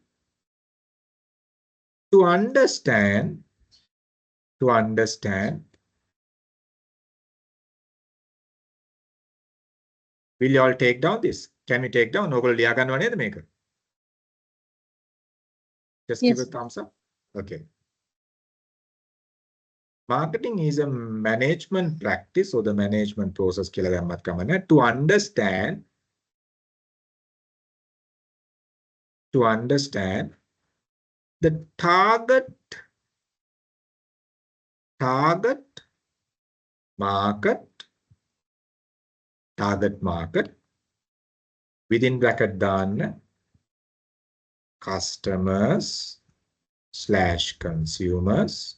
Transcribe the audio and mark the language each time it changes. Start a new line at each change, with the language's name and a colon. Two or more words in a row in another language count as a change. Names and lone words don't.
English: To understand, will you all take down this? Can we take down?
Sinhala: ඔයගොල්ලෝ ලියා ගන්නව නේද මේක?
English: Just give a thumbs up. Okay. Marketing is a management practice or the management process
Sinhala: කියලා දැම්මත් කමන්නේ
English: to understand the target market within bracket දාන්න customers / consumers.